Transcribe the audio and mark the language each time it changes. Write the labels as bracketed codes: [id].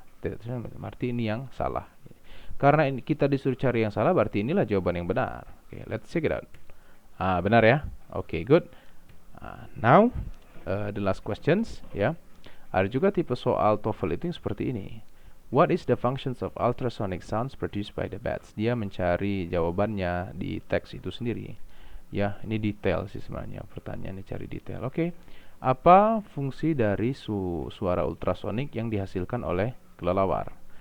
[id] Berarti ini yang salah. Karena ini kita disuruh cari yang salah, berarti inilah jawaban yang benar. [en] Okay, let's check it out. [id] Benar ya. [en] Okay, good. Now the last questions ya. [id] Ada juga tipe soal TOEFL itu yang seperti ini. [en] What is the functions of ultrasonic sounds produced by the bats? [id] Dia mencari jawabannya di teks itu sendiri. Ya, ini detail sih sebenarnya. Pertanyaannya cari detail. Oke. Apa fungsi dari suara ultrasonik yang dihasilkan oleh kelelawar?